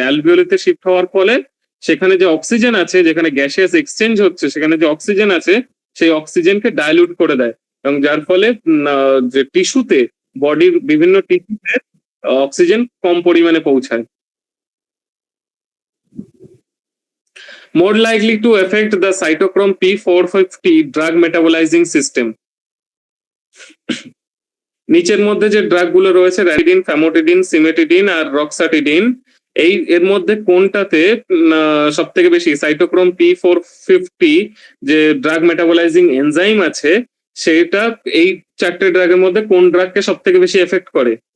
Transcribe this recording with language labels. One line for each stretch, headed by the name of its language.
Bangla: অ্যালভিওলিতে shift হওয়ার ফলে সেখানে যে অক্সিজেন আছে, যেখানে গ্যাসিয়াস এক্সচেঞ্জ হচ্ছে, সেখানে যে অক্সিজেন আছে সেই অক্সিজেনকে ডাইলুট করে দেয়, এবং যার ফলে যে টিস্যুতে, বডির বিভিন্ন টিস্যুতে অক্সিজেন কম পরিমাণে পৌঁছায়।
English: More likely to affect the cytochrome P450 drug metabolizing system.
Bangla: নিচের মধ্যে যে ড্রাগ গুলো রয়েছে, র্যানিটিডিন, ফ্যামোটিডিন, সিমেটিডিন আর রক্সাটিডিন, এই এর মধ্যে কোনটাতে সব থেকে বেশি সাইটোক্রোম P450 যে ড্রাগ মেটাবলাইজিং এনজাইম আছে, সেটা এই চারটে ড্রাগের মধ্যে কোন ড্রাগকে সব থেকে বেশি এফেক্ট করে?